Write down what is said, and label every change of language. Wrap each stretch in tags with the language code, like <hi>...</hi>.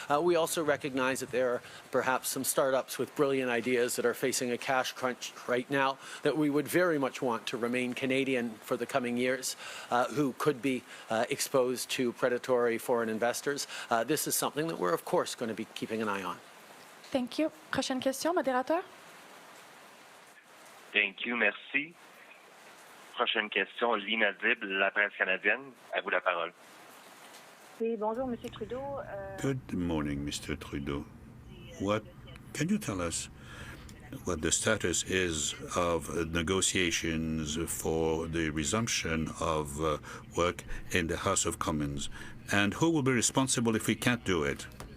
<en>We also recognize that there are perhaps some startups with brilliant ideas that are facing a cash crunch right now that we would very much want to remain Canadian for the coming years, who could be exposed to predatory foreign investors. This is something that we're, of course, going to be keeping an eye on. Thank you.</en> <fr>Prochaine question, modérateur.</fr> <en>Thank you,</en> <fr>merci. Prochaine question, Lina Dib, La Presse canadienne. À vous la parole. Oui, bonjour, Monsieur Trudeau.</fr> <en>Good morning, Mr. Trudeau. Can you tell us what the status is of negotiations for the resumption of work in the House of Commons? And who will be responsible if we can't do it?</en>